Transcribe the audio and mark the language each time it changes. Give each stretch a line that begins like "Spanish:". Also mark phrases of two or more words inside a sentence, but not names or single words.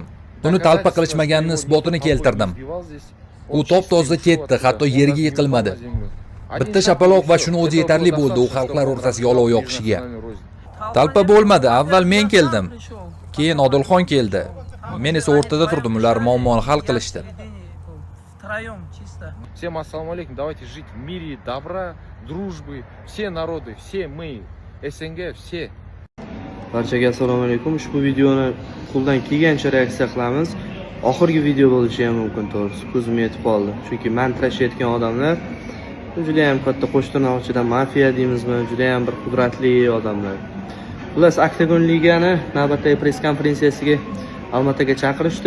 Uzbek: Uni talpa qilishmaganini isbotini keltirdim. U top-toza ketdi, hatto yerga yiqilmadi. Bitta shapaloq va shuni o'zi yetarli bo'ldi u xalqlar o'rtasiga olov yoqishiga. Talpa bo'lmadi. Avval men keldim. Keyin Odilxon keldi. Men esa o'rtada turdim. Ular muammoni hal qilishdi.
Russian: Всем ассаламу алейкум. Давайте жить в мире, добра, дружбы. Все народы, все мы, СНГ, все.
Uzbek: Barchaga assalomu alaykum. Ushbu videoni qo'ldan kelgancha reaksiya qilamiz. Oxirgi video bo'lishi ham mumkin, to'g'risi. Ko'zim yetib qoldi. Chunki mantrashayotgan odamlar juda ham katta qo'shtirnoqchidan mafiya deymizmi, juda ham bir qudratli odamlar. Xullas, Octagon Ligani navbatdagi press konferensiyasiga Olmaotaga chaqirishdi.